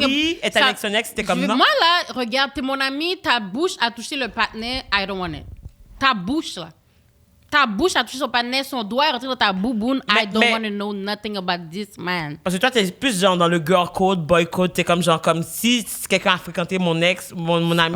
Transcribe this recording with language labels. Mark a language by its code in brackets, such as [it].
[fr] Mari est avec son ex, c'était comme non? Moi, là, regarde, t'es mon ami, ta bouche a touché le partenaire, [en] I don't want it. [fr] Ta bouche, là. Ta bouche a touché son partenaire, son doigt est rentré dans ta bouboune. [en] I don't want to know nothing about this man. [fr] Parce que toi, t'es plus genre dans le girl code, boy code. T'es comme genre, comme si quelqu'un a fréquenté mon ex, mon ami.